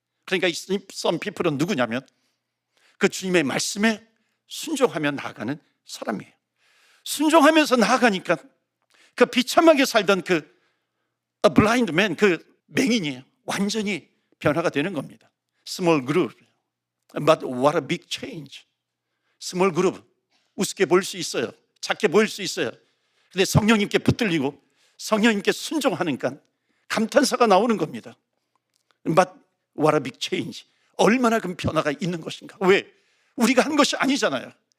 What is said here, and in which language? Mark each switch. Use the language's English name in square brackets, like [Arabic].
[Korean] 그러니까 이 some people은 누구냐면 그 주님의 말씀에 순종하며 나아가는 사람이에요. 순종하면서 나아가니까 그 비참하게 살던 그 [English] A blind man, [Korean] 그 맹인이 완전히 변화가 되는 겁니다. [English] Small group, but what a big change. Small group, [Korean] 우습게 보일 수 있어요. 작게 보일 수 있어요. 근데 성령님께 붙들리고 성령님께 순종하니까 감탄사가 나오는 겁니다. [English] But what a big change. [Korean] 얼마나 큰 변화가 있는 것인가. 왜? 우리가 한 것이 아니잖아요.